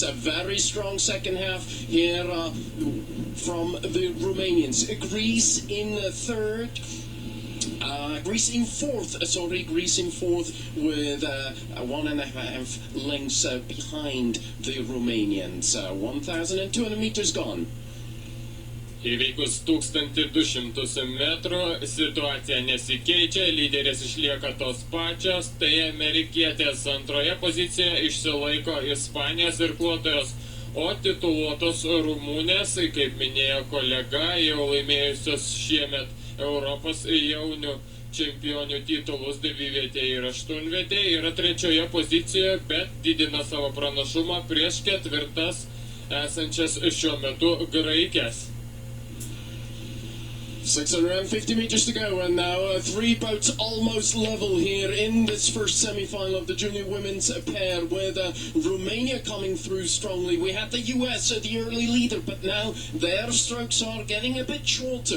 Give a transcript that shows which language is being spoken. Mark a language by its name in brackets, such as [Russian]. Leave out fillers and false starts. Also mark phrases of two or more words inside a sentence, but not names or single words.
[English] A very strong second half here from the Romanians. Greece in 3rd. Greece in 4th with 1.5 lengths behind the Romanians. 1,200 meters gone. [Lithuanian] Įveikus 1200 metrų situacija nesikeičia, lyderės išlieka tos pačios, tai amerikietės antroje pozicijoje išsilaiko Ispanijos irkluotojos, o tituluotos Rumunės, kaip minėjo kolega, jau laimėjusios šiemet Europos jaunių čempionių titulus 9-vietėje ir 8-vietėje, yra 3-oje pozicijoje, bet didina savo pranašumą prieš 4 esančias šiuo metu graikės. [English] 650 meters to go, and now 3 boats almost level here in this first semi-final of the junior women's pair, with Romania coming through strongly. We had the US, the early leader, but now their strokes are getting a bit shorter.